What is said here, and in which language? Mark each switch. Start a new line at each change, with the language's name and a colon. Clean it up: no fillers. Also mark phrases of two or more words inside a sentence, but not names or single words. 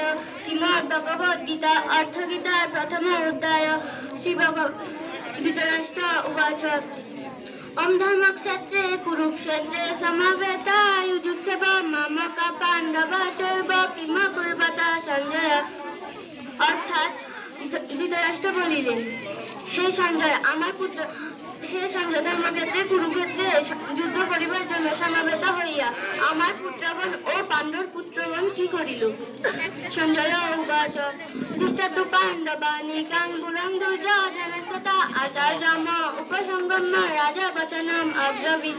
Sanskrit: श्रीमद् भगवद गीता अर्थगीता प्रथम अध्याय। श्री धृतराष्ट्र उवाच ओम धर्मक्षेत्रे कुरुक्षेत्रे समवेतायुजुत्सव मामका पाण्डवा चैव किम कुर्वत सञ्जय।
Bangla: অর্থাৎ ধৃতরাষ্ট্র বলিলেন, হে সঞ্জয় ধর্মক্ষেত্রে কুরুক্ষেত্রে যুদ্ধ করিবার জন্য সমাবেত হইয়া আমার পুত্রগণ ও পাণ্ডব পুত্রগণ কি করিল?
Sanskrit: সঞ্জয় উবাচ দৃষ্টাতু পাণ্ডবানি কাঙ্গুরং দুর্যোধনস্তথা আচার্যম উপসঙ্গম্য রাজা বচনম অব্রবীৎ।